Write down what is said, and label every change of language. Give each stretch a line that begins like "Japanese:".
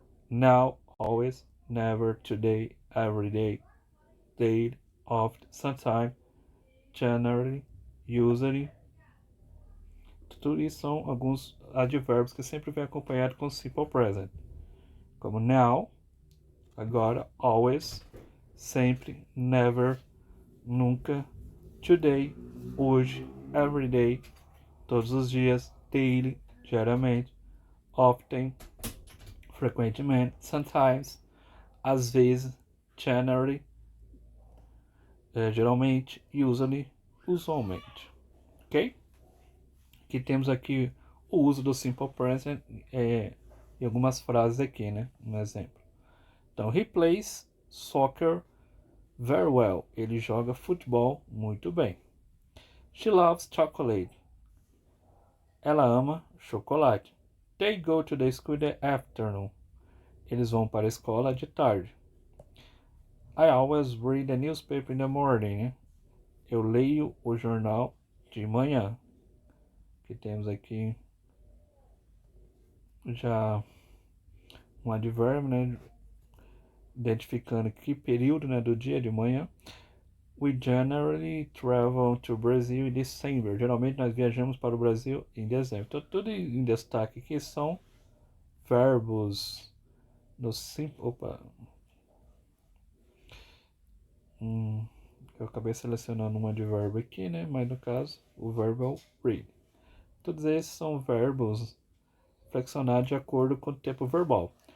English: Now, always, never, today, every day, date, oft, sometime, generally, usually.
Portuguese: Tudo isso são alguns advérbios que sempre vem acompanhado com simple present. Como now, agora, always, sempre, never, nunca, today, hoje, every day, todos os dias, daily, diariamente, often, frequentemente, sometimes, às vezes, generally, geralmente, usually, usualmente. Ok? Que temos aqui o uso do simple present em algumas frases aqui, né? Um exemplo.
English: Então, he plays soccer very well.
Portuguese: Ele joga futebol muito bem.
English: She loves chocolate.
Portuguese: Ela ama chocolate.
English: They go to the school in the afternoon.
Portuguese: Eles vão para a escola de tarde.
English: I always read the newspaper in the morning, né?
Portuguese: Eu leio o jornal de manhã. Que temos aqui já um advérbio, né? Identificando que período, né, do dia de manhã.
English: We generally travel to Brazil in December.
Portuguese: Geralmente nós viajamos para o Brasil em dezembro. Então tudo em destaque aqui são verbos no simples. Opa. Eu acabei selecionando um advérbio aqui, né? Mas no caso, o verbo é o read. Todos esses são verbos flexionados de acordo com o tempo verbal.